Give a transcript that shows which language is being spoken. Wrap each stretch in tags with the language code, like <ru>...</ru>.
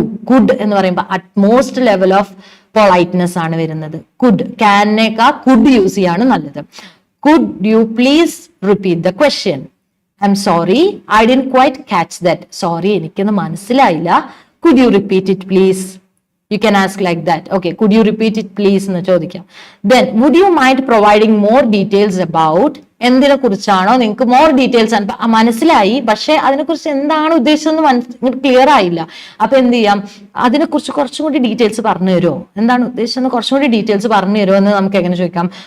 <ml>Could എന്ന് പറയുമ്പോൾ utmost level of politeness ആണ് വരുന്നത്. കുഡ്, ക്യാനേക്കാൾ കുഡ് യൂസ് ചെയ്യാണ് നല്ലത്.</ml> <en>Could you please repeat the question. I'm sorry, I didn't quite catch that.</en> <ml>Sorry, എനിക്കൊന്ന് മനസ്സിലായില്ല.</ml> <en>Could you repeat it please. You can ask like that. Okay, could you repeat it please</en> <ml>എന്ന് ചോദിക്കാം.</ml> <en>Then would you mind providing more details about</en> <ml>എന്തിനെ കുറിച്ചാണോ നിങ്ങൾക്ക് more details മനസ്സിലായി, പക്ഷെ അതിനെക്കുറിച്ച് എന്താണ് ഉദ്ദേശിച്ചതെന്ന് ക്ലിയർ ആയില്ല. അപ്പൊ എന്ത് ചെയ്യാം, അതിനെക്കുറിച്ച് കുറച്ചും കൂടി ഡീറ്റെയിൽസ് പറഞ്ഞു തരുമോ, എന്താണ് ഉദ്ദേശിച്ചത് കുറച്ചും കൂടി ഡീറ്റെയിൽസ് പറഞ്ഞു തരുമോ എന്ന് നമുക്ക് എങ്ങനെ ചോദിക്കാം.</ml>